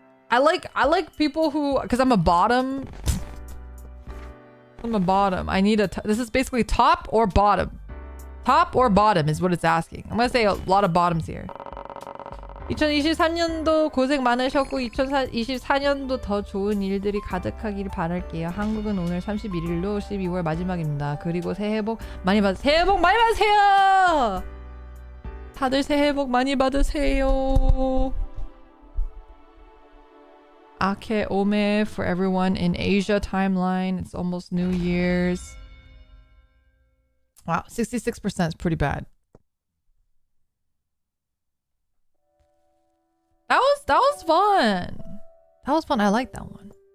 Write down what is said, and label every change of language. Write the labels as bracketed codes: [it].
[en] I like people who, because I'm a bottom. I need this is basically top or bottom. Top or bottom is what it's asking. I'm gonna say a lot of bottoms here. [ko] 2023년도 고생 많으셨고 2024년도 더 좋은 일들이 가득하기를 바랄게요. 한국은 오늘 31일로 12월 마지막입니다. 그리고 새해 복 많이 받으세요. 새해 복 많이 받으세요. 다들 새해 복 많이 받으세요. [en] Ake Ome for everyone in Asia timeline. It's almost New Year's. Wow, 66% is pretty bad. That was fun. That was fun. I like that one.